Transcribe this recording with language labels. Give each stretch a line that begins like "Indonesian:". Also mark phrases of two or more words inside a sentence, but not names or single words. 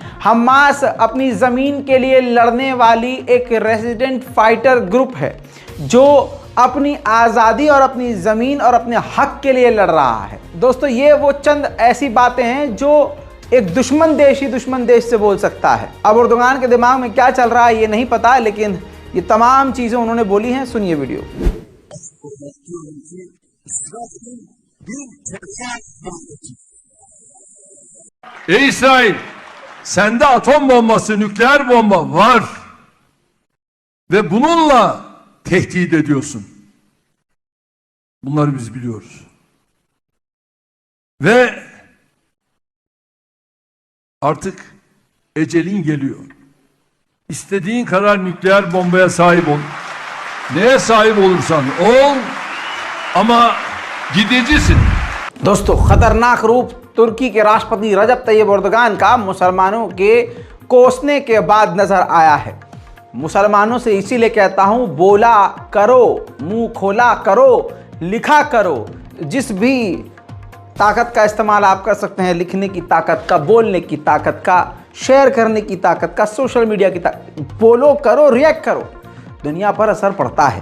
Hindi: हमास अपनी ज़मीन के लिए लड़ने वाली एक
English: resident fighter group
Hindi: है जो अपनी आज़ादी और अपनी ज़मीन और अपने हक के लिए लड़ रहा है। दोस्तों ये वो चंद ऐसी बातें हैं जो एक दुश्मन देश ही दुश्मन देश से बोल सकता है। अब एर्दोगान के दिमाग में क्या चल रहा है ये नहीं पता, लेकिन ये तमाम चीजें उन्होंने बोली हैं। सुनिए वीडियो।
Turkish: Ey İsrail, sende atom bombası, nükleer bomba var ve bununla tehdit ediyorsun. Bunları biz biliyoruz. Ve artık ecelin geliyor. İstediğin kadar nükleer bombaya sahip ol. Neye sahip olursan ol ama gidicisin.
Hindi: दोस्तों खतरनाक रूप तुर्की के राष्ट्रपति रजब तैयब एर्दोगान का मुसलमानों के कोसने के बाद नजर आया है। मुसलमानों से इसीलिए कहता हूं, बोला करो, मुंह खोला करो, लिखा करो। जिस भी ताकत का इस्तेमाल आप कर सकते हैं, लिखने की ताकत का, बोलने की ताकत का, शेयर करने की ताकत का,
English: social media
Hindi: की ताकत, बोलो करो, रिएक्ट करो, दुनिया पर असर पड़ता है।